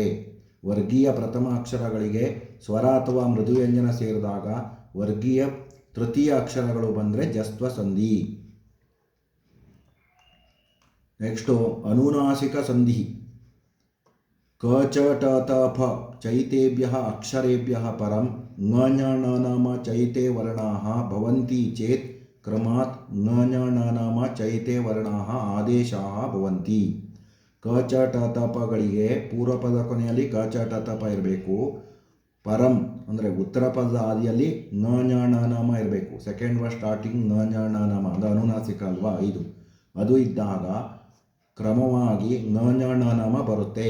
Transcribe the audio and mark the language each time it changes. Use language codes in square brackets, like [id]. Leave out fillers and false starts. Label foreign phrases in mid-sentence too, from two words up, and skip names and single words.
[kn] ವರ್ಗೀಯ ಪ್ರಥಮ ಅಕ್ಷರಗಳಿಗೆ ಸ್ವರ ಅಥವಾ ಮೃದು ವ್ಯಂಜನ ಸೇರಿದಾಗ ವರ್ಗೀಯ ತೃತೀಯ ಅಕ್ಷರಗಳು ಬಂದರೆ ಜಸ್ತ್ವ ಸಂಧಿ. ನೆಕ್ಸ್ಟು ಅನುನಾಸಿಕ ಸಂಧಿ. [sa] ಕ ಚ ಟ ತ ಫ ಚೈತೇಭ್ಯ ಅಕ್ಷರೇಭ್ಯ ಪರಂ ङ ञ ಣ ನ ಮ ಚೈತೆ ವರ್ಣಾಃ ಭವಂತಿ ಚೇತ್ ಕ್ರಮಾತ್ ङ ञ ಣ ನ ಮ ಚೈತೆ ವರ್ಣಾಃ ಆದೇಶಾಃ ಭವಂತಿ. [kn] ಕ ಚ ಟ ತ ಪಗಳಿಗೆ ಪೂರ್ವ ಪದ ಕೊನೆಯಲ್ಲಿ ಕ ಚ ಟ ತ ಪ ಇರಬೇಕು. ಪರಂ ಅಂದರೆ ಉತ್ತರ ಪದದ ಆದಿಯಲ್ಲಿ ङ ಞ ಣ ನ ಮ ಇರಬೇಕು. [en] second word starting [kn] ङ ಞ ಣ ನ ಮ, ಅದು ಅನುನಾಸಿಕ ಅಲ್ವಾ, ಅದು ಇದ್ದಾಗ ಕ್ರಮವಾಗಿ ङ ಞ ಣ ನ ಮ ಬರುತ್ತೆ.